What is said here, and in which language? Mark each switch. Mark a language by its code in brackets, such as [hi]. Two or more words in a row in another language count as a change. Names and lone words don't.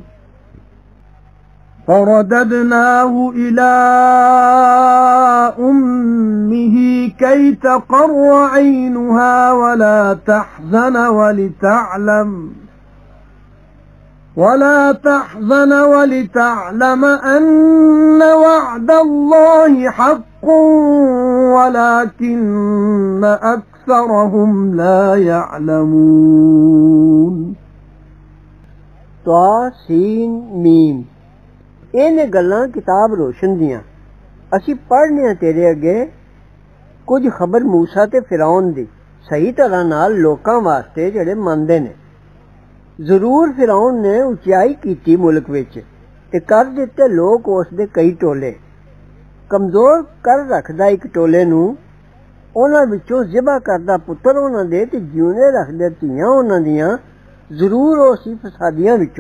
[ar] فرددناه إلى أمه كي تقر عينها ولا تحزن ولتعلم أن وعد الله حق ولكن أكثرهم لا يعلمون. طاسين ميم [pa] ਇਹ ਨੇ ਗੱਲਾਂ ਕਿਤਾਬ ਰੋਸ਼ਨ ਦੀਆਂ ਅਸੀਂ ਪੜ੍ਹਨੀਆਂ ਤੇਰੇ ਅੱਗੇ ਕੁਝ ਖ਼ਬਰ ਮੂਸਾ ਤੇ ਫ਼ਿਰੌਨ ਦੀ ਸਹੀ ਤਰ੍ਹਾਂ ਨਾਲ ਲੋਕਾਂ ਵਾਸਤੇ ਜਿਹੜੇ ਮੰਨਦੇ ਨੇ। ਜ਼ਰੂਰ ਫ਼ਿਰੌਨ ਨੇ ਉੱਚਿਆਈ ਕੀਤੀ ਮੁਲਕ ਵਿੱਚ ਤੇ ਕਰ ਦਿੱਤੇ ਲੋਕ ਉਸ ਦੇ ਕਈ ਟੋਲੇ। ਕਮਜ਼ੋਰ ਕਰ ਰੱਖਦਾ ਇੱਕ ਟੋਲੇ ਨੂੰ, ਉਨ੍ਹਾਂ ਵਿੱਚੋਂ ਜ਼ਿਬ੍ਹਾ ਕਰਦਾ ਪੁੱਤਰ ਉਨ੍ਹਾਂ ਦੇ ਤੇ ਜਿਉਂਦੇ ਰੱਖਦੇ ਧੀਆਂ ਉਨ੍ਹਾਂ ਦੀਆਂ, ਜ਼ਰੂਰ ਉਹ ਸੀ ਫ਼ਸਾਦੀਆਂ ਵਿੱਚੋਂ।